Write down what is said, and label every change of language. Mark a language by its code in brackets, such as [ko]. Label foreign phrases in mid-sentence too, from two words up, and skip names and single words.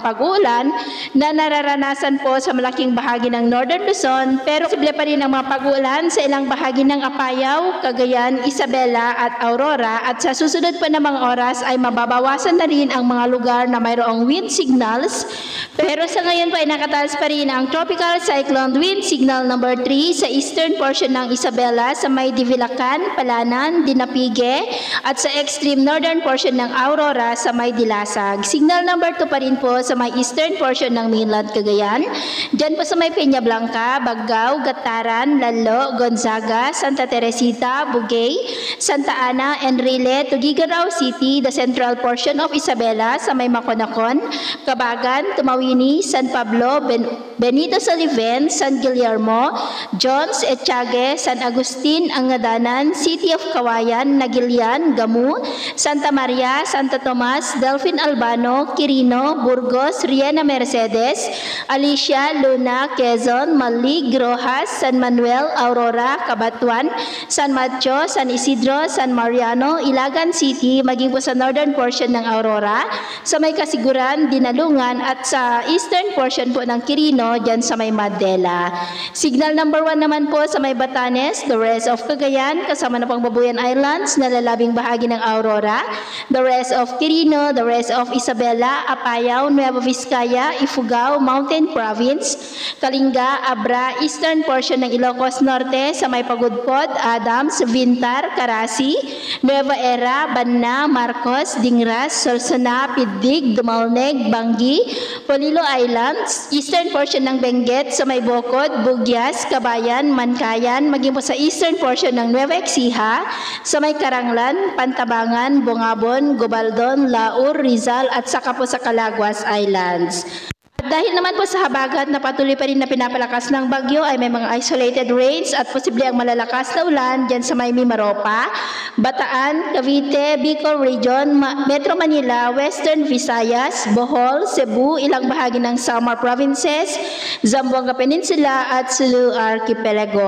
[tl] pag-uulan na nararanasan po sa malaking bahagi ng Northern Luzon, pero posible pa rin ang mga pag-uulan sa ilang bahagi ng Apayao, Cagayan, Isabela at Aurora at sa susunod pa na mga oras ay mababawasan na rin ang mga lugar na mayroong [en] wind signals, [tl] pero sa ngayon pa ay nakataas pa rin ang [en] tropical cyclone wind signal number 3 [tl] sa [en] eastern portion [tl] ng Isabela sa may Divilacan, Palanan, Dinapige at sa [en] extreme northern portion [tl] ng Aurora sa may Dilasag. [en] Signal number 2 [tl] pa rin po sa may [en] eastern portion [tl] ng mainland Cagayan, dyan po sa may Peña Blanca, Baggao, Gataran, Lalo, Gonzaga, Santa Teresita, Bugay, Santa Ana, Enrile, Tuguegarao City, [en] the central portion of [tl] Isabela sa may Maconacon, Cabagan, Tumawini, San Pablo, Benito Soliven, San Guillermo, Jones, Etchage, San Agustin, Angadanan, City of Kawayan, Nagilian, Gamu, Santa Maria, Santa Tomas, Delfin Albano, Quirino, Burgos, Riena Mercedes, Alicia, Luna, Quezon, Malig, Rojas, San Manuel, Aurora, Cabatuan, San Mateo, San Isidro, San Mariano, Ilagan City, maging po sa [en] northern portion [tl] ng Aurora, sa may Kasiguran, Dinalungan at sa [en] eastern portion [tl] po ng Quirino, dyan sa may Madela. [en] Signal number 1 [tl] naman po sa may Batanes, [en] the rest of [tl] Cagayan, kasama na pang Babuyan Islands, nalalabing bahagi ng Aurora, [en] the rest of Quirino, the rest of Isabela, Apayao, Nueva Vizcaya, Ifugao, Mountain Province, Kalinga, Abra, eastern portion [tl] ng Ilocos Norte, sa may Pagudpod, Adams, Vintar, Carasi, Nueva Era, Banna, Marcos, Dingras, Solsona, Pidig, Dumalneg, Bangi, Polilo Islands, [en] eastern portion [tl] ng Benguet sa may Bocod, Bugyas, Kabayan, Mankayan, maging po sa [en] eastern portion [tl] ng Nueva Ecija, sa may Karanglan, Pantabangan, Bungabon, Gobaldon, Laur, Rizal at saka po sa Calaguas Islands. At dahil naman po sa habagat na patuloy pa rin na pinapalakas ng bagyo ay may mga [en] isolated rains [tl] at posible ang malalakas na ulan dyan sa may Mimaropa, Bataan, Cavite, Bicol Region, Metro Manila, Western Visayas, Bohol, Cebu, ilang bahagi ng Samar Provinces, Zamboanga Peninsula at Sulu Archipelago.